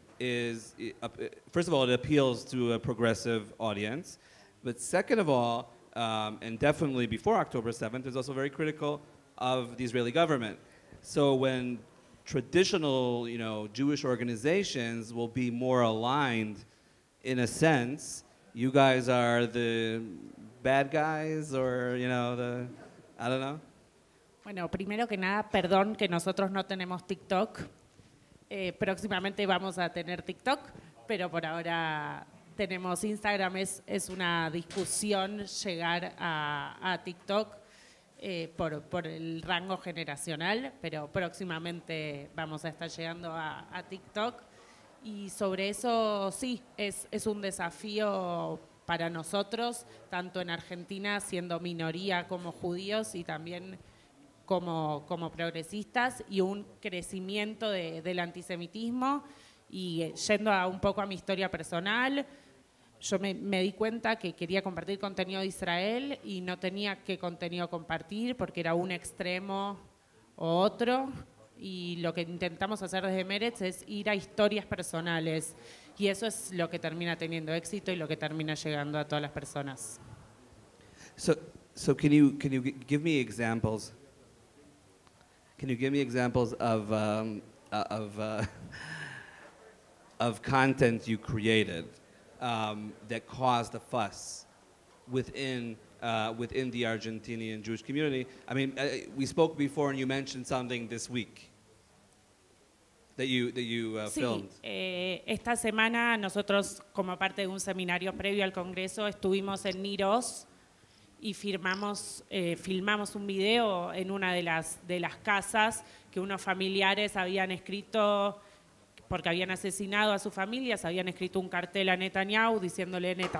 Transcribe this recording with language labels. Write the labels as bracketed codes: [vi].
[en] first of all, it appeals to a progressive audience, but second of all, and definitely before October 7th, is also very critical of the Israeli government. So when traditional, Jewish organizations will be more aligned, in a sense, you guys are the bad guys, or I don't know. [es] Bueno, primero que nada, perdón que nosotros no tenemos TikTok. Próximamente vamos a tener TikTok, pero por ahora tenemos Instagram. Es una discusión llegar a TikTok por el rango generacional, pero próximamente vamos a estar llegando a TikTok. Y sobre eso sí, es un desafío para nosotros, tanto en Argentina siendo minoría como judíos y también como progresistas, y un crecimiento del antisemitismo. Y yendo un poco a mi historia personal, yo me di cuenta que quería compartir contenido de Israel y no tenía qué contenido compartir porque era un extremo o otro. Y lo que intentamos hacer desde Meretz es ir a historias personales. Y eso es lo que termina teniendo éxito y lo que termina llegando a todas las personas. [en] So can you give me examples? Can you give me examples of content you created that caused a fuss within the Argentinian Jewish community? I mean, we spoke before, and you mentioned something this week that you filmed. [es] Sí, esta semana nosotros, como parte de un seminario previo al Congreso, estuvimos en Niros y filmamos un video en una de las casas que unos familiares habían escrito, porque habían asesinado a sus familias, habían escrito un cartel a Netanyahu diciéndole